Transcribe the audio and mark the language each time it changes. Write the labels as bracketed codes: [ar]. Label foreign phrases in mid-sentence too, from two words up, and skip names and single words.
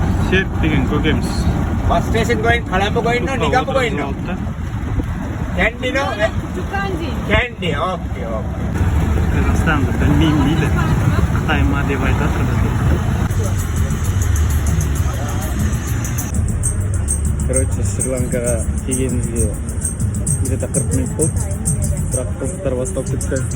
[kk] Serp деген көкеміз. [en] Bus station going, Colombo going, no, Nigambo going, no. Candy, no? Candy, okay, okay. [kk] Қазақстанды білмеймін дейді. Қытай ма деп айтатыр бізге. Короче, Шри-Ланкаға келгенімізге где-то 40 минут болды. Бірақ қызықтар бастап кетті.